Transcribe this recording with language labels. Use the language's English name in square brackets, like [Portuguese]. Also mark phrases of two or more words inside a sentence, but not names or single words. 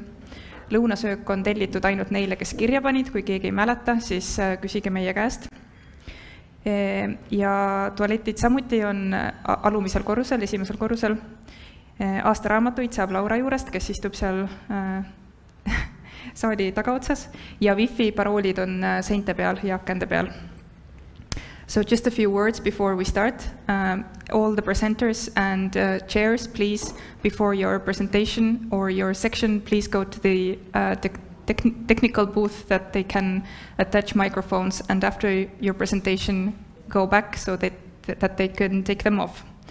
[Estonian] Lõunasöök on tellitud ainult neile, kes kirja panid, kui keegi ei mäleta, siis küsige meie käest. Ja tualetid samuti on alumisel korrusel, esimesel korrusel. Aastaraamatuid saab Laura juurest, kes istub seal saali tagaotsas ja wifi paroolid on seinte peal ja akende peal. [English] So just a few words before we start. All the presenters and chairs, please, before your presentation or your section, please go to the technical booth that they can attach microphones, and after your presentation, go back so that they can take them off.